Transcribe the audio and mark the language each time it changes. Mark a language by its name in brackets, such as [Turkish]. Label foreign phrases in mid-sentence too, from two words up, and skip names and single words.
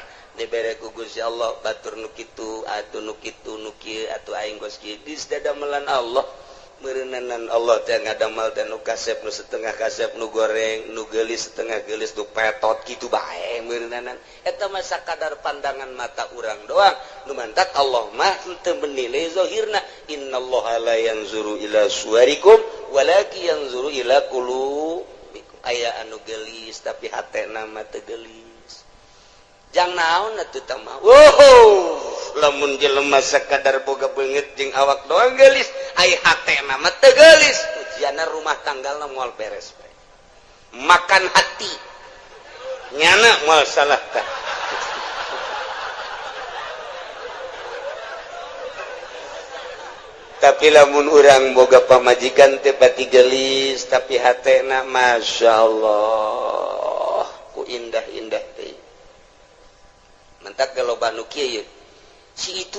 [Sundanese] Dibere ku Gusti Allah batur nu kitu atuh nu kitu nu kieu atuh aing geus kieu geus dadamelan Allah. Meureunanan Allah teh ngadamal teh nu kasep nu setengah kasep nu goreng nu geulis setengah geulis nu petot kitu bae meureunanan eta mah sakadar pandangan mata urang doang nu mantak Allah mah teu menilai zahirna innallaha [Arabic] لا ينظر إلى صوركم ولكن ينظر إلى قلوبكم [Sundanese] aya anu geulis tapi hatena mah teu geulis jang naon atuh tah mah wow lamun jelema sakadar boga beungeut jeung awak doang geulis ai hatena mah teu geulis ujianna rumah tanggalna moal beres bae makan hati nyana moal salah tah tapi lamun urang boga pamajikan teh pati geulis tapi hatena masyaallah ku indah-indah teh mantak kalau banu kieu si itu